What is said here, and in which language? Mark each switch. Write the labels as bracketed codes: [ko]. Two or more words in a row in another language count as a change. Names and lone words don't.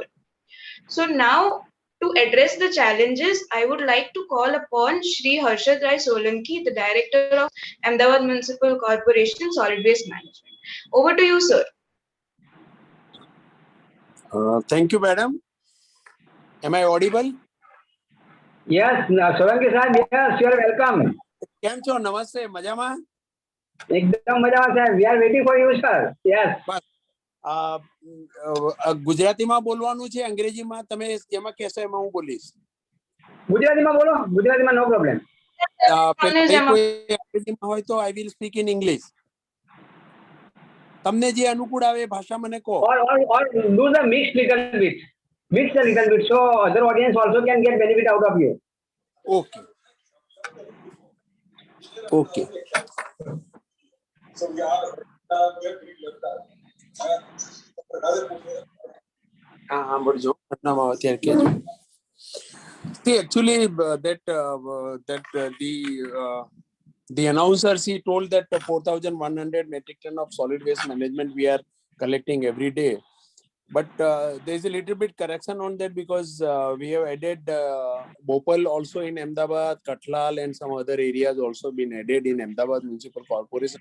[en] So now, to address the challenges, I would like to call upon Shri Harshad Rai Solanki, the Director of Ahmedabad Municipal Corporation Solid Waste Management. Over to you, sir. Thank you, madam. Am I audible? Yes, Solanki sahab, yes, you are welcome. [gu] કેમ છો? નમસ્તે, મજામાં? એકદમ મજામાં સાહેબ. [en] We are waiting for you, sir. Yes. [gu] ગુજરાતીમાં બોલવાનું છે, અંગ્રેજીમાં તમે જેમાં કહેશો એમાં હું બોલીશ. ગુજરાતીમાં બોલો, ગુજરાતીમાં [en] no problem. [gu] કોઈ અંગ્રેજીમાં હોય તો [en] I will speak in English. [gu] તમને જે અનુકૂળ આવે એ ભાષા મને કહો. [en] Or do the mix little bit. Mix a little bit so other audience also can get benefit out of you. Okay. Okay. So we are [gu] બોલજો ઘટનામાં અત્યારે કહેજો. [en] See, actually, the announcers, he told that 4,100 metric ton of solid waste management we are collecting every day. But there is a little bit correction on that because we have added Bhopal also in Ahmedabad, Kathlal and some other areas also been added in Ahmedabad Municipal Corporation.